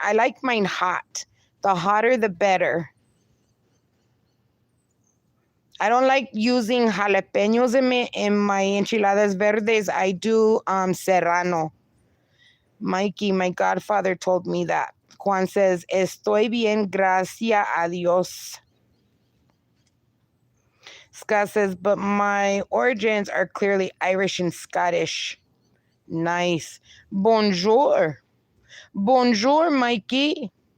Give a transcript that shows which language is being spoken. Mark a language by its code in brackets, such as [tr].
[en] I like mine hot. The hotter, the better. I don't like using jalapenos in my enchiladas verdes. I do serrano. Mikey, my godfather, told me that. Juan says, [es] estoy bien, gracias a Dios. [en] Scott says, but my origins are clearly Irish and Scottish. Nice. Bonjour. Bonjour, Mikey.